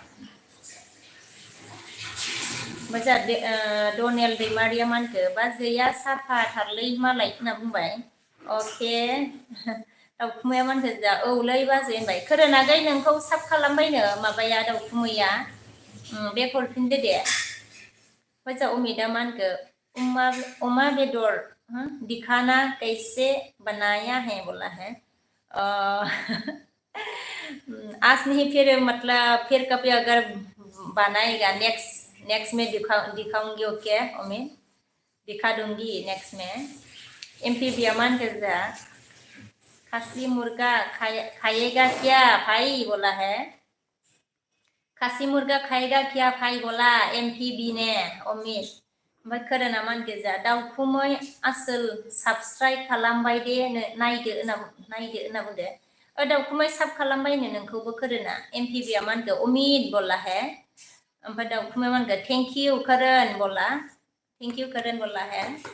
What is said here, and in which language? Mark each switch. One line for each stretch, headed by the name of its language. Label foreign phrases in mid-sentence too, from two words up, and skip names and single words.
Bodo: ओमफ्राय जा डनेल दैमारिया मा होनखो बाजैया साफा थारलै मालाय होनना बुंबाय अके दाउखुमैया मानखो जा औलै बाजै होनबाय खोरोनागै नोंखौ साब खालामबायनो माबाया दाउखुमैया बेक हरफिनदो दे फैसा उमिदा मानखो उमा बेदर
Hindi: दिखाना कैसे बनाया है बोला है आज नहीं फिर मतलब फिर कभी अगर बनाएगा नेक्स्ट में दिखाऊंगी ओके उम्मीद दिखा दूंगी नेक्स्ट में एमपी मान के जा खासी मुर्गा खाएगा क्या भाई बोला है खासी मुर्गा खाएगा क्या भाई बोला एमपी
Bodo: ने उम्मीद ओमफ्राय खोरोना मान गेजा दाउखुमै आसोल साबस्क्राइब खालामबाय दे नायदो होनना बुंदो दाउखुमै साब खालामबायनो नोंखौबो खोरोना एमपिबिया मानखो उमिद
Hindi: बोला है
Bodo: ओमफ्राय दाउखुमै मानखो
English: thank you
Bodo: करण
Hindi: बोला है